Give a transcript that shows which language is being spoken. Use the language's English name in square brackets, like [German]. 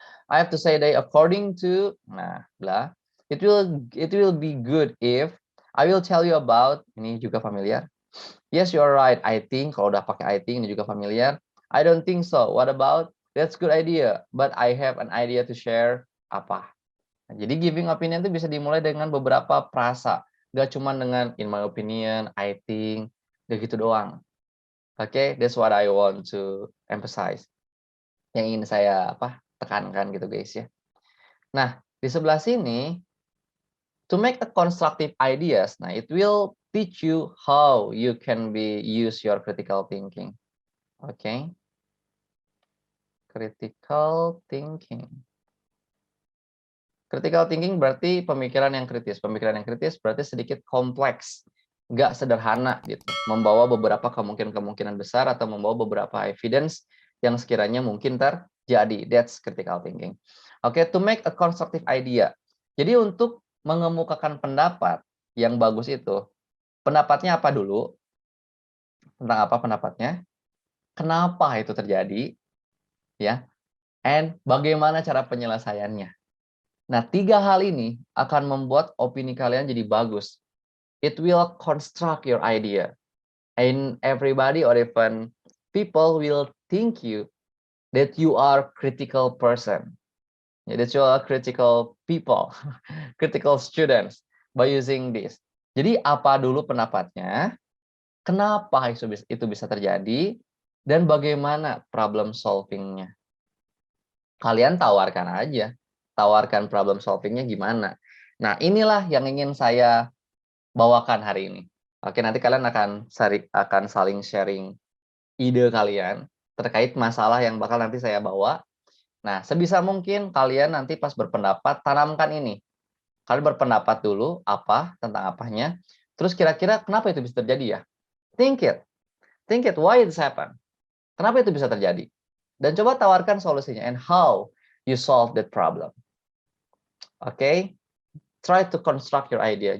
[English] I have to say that according to, nah, blah, it will be good if I will tell you about. [Indonesian] Ini juga familiar. [English] Yes, you are right. I think, [Indonesian] kalau udah pakai [English] I think, [Indonesian] ini juga familiar. [English] I don't think so. What about? That's good idea. But I have an idea to share. [Indonesian] Apa? Nah, jadi giving opinion itu bisa dimulai dengan beberapa frasa. Gak cuma dengan in my opinion, I think, gak gitu doang. [English] Oke, that's what I want to emphasize. [Indonesian] Yang ingin saya tekankan gitu guys ya. [English] Nah, [Indonesian] di sebelah sini, [English] to make a constructive ideas, nah it will teach you how you can use your critical thinking. Okay. [Indonesian] Critical thinking. Critical thinking berarti pemikiran yang kritis. Pemikiran yang kritis berarti sedikit kompleks, nggak sederhana gitu. Membawa beberapa kemungkinan besar atau membawa beberapa evidence yang sekiranya mungkin terjadi. [English] That's critical thinking. Okay, to make a constructive idea. [Indonesian] Jadi untuk mengemukakan pendapat yang bagus itu, pendapatnya apa dulu? Tentang apa pendapatnya? Kenapa itu terjadi? Ya, and bagaimana cara penyelesaiannya. Nah, 3 hal ini akan membuat opini kalian jadi bagus. [English] It will construct your idea. And everybody or even people will think you that you are critical person. That you are critical people, critical students by using this. [Indonesian] Jadi apa dulu pendapatnya? Kenapa itu bisa terjadi? Dan bagaimana problem solving-nya? Kalian tawarkan aja. Tawarkan problem solving-nya gimana. Nah, inilah yang ingin saya bawakan hari ini. Oke, nanti kalian akan saling sharing ide kalian terkait masalah yang bakal nanti saya bawa. Nah, sebisa mungkin kalian nanti pas berpendapat, tanamkan ini. Kalian berpendapat dulu tentang apanya. Terus kira-kira kenapa itu bisa terjadi ya? [English] Think it. Think it, why it happen? [Indonesian] Kenapa itu bisa terjadi? Dan coba tawarkan solusinya [English] and how you solve that problem. Oke, try to construct your idea.